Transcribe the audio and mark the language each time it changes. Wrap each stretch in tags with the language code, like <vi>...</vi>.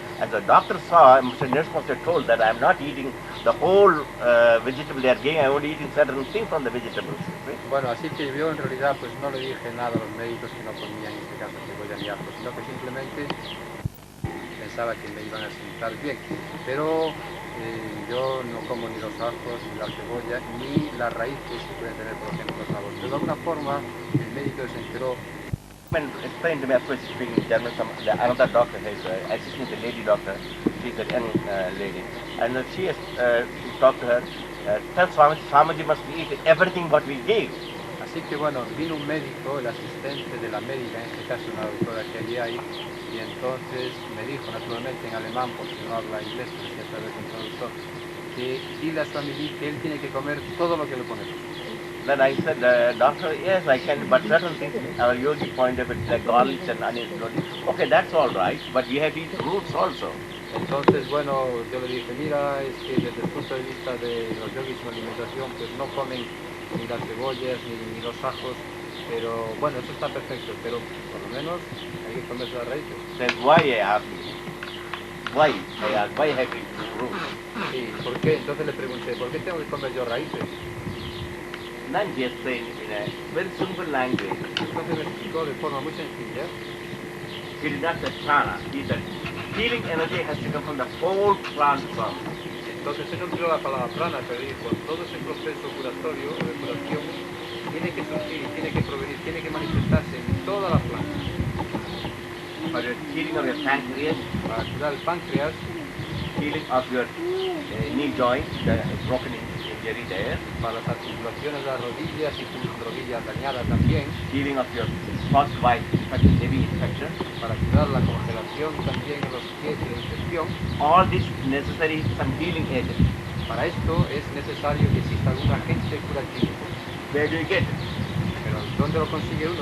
<en>And the doctor saw, Mr. Nurse must have told that I am not eating the whole vegetable they are giving, I am only eating certain things from the vegetables. Right?</en> <es>Bueno, así que yo en realidad pues no le dije nada a los médicos que no comían en este caso cebolla ni ajo, sino que simplemente pensaba que me iban a sentar bien. Pero yo no como ni los ajos, ni la cebolla, ni las raíces que pueden tener, por ejemplo, los sabores. Pero de alguna forma el médico se enteró.</es> <en>Explained to me, of course, speaking German, another doctor, his assistant, a lady doctor, she's a young lady, and she has talked to her, tell Swamiji must eat everything what we gave.</en> <es>Así que bueno, vino un médico, el asistente de la médica, en este caso una doctora que allí hay, y entonces me dijo, naturalmente en alemán, porque no habla inglés, pero sí a través de un traductor, que dile a Swamiji que él tiene que comer todo lo que le ponemos.</es> <en>Then I said, doctor, yes, I can, but certain things, our yogi point of it, like garlics and onions, okay, that's all right, but we have to eat roots also.</en> <es>Entonces, bueno, yo le dije, mira, es que desde el punto de vista de los yogis en alimentación, pues no comen ni las cebollas ni los ajos, pero bueno, eso está perfecto, pero por lo menos hay que comerse las raíces.</es> <en>Then why I asked, why I have to eat roots?</en> <es>Sí, ¿por qué? Entonces le pregunté, ¿por qué tengo que comer yo raíces?</es> <en>Then he explained in a very simple language.</en> <es>Entonces me explicó de forma muy sencilla.</es> <en>He did not say prana. He said healing energy has to come from the whole plant form.</en> <es>Entonces él no tiró la palabra prana, pero dijo, todo ese proceso curatorio o de curación tiene que surgir, tiene que provenir, tiene que manifestarse en toda la planta.</es> <en>For your healing of your pancreas,</en> <es>para curar el páncreas,</es> <en>healing of your knee joint, broken injury there,</en> <es>para las articulaciones de las rodillas y tus rodillas dañadas también,</es> <en>healing of your frostbite infection, heavy infection,</en> <es>para curar la congelación también en los pies y la infección.</es> <en>All this necessary some healing agent.</en> <es>Para esto es necesario que exista algún agente curativo.</es> <en>Where do you get it?</en> <es>Pero ¿dónde lo consigue uno?</es>